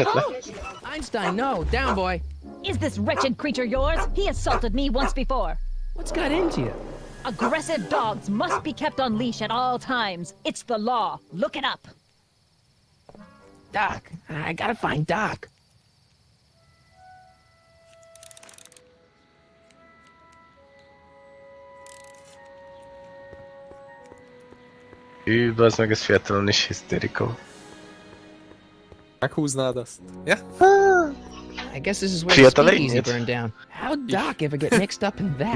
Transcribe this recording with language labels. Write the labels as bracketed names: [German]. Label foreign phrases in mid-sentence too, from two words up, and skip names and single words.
[Hungarian] esetleg. [English] Einstein, no. Down, boy. Is this wretched creature yours? He assaulted me once before. What's got into you? Aggressive dogs must be kept on leash at all times. It's the law. Look it up. Doc. I gotta find Doc. [Hungarian] Bazd meg, ez fiatalon is hisztérikus. Meghúznád azt? [English] Yeah? I guess this is where the [Hungarian] Fiatal [English] speakeasy [Hungarian] lényed. [English] burned down. How'd Doc ever get mixed up in that?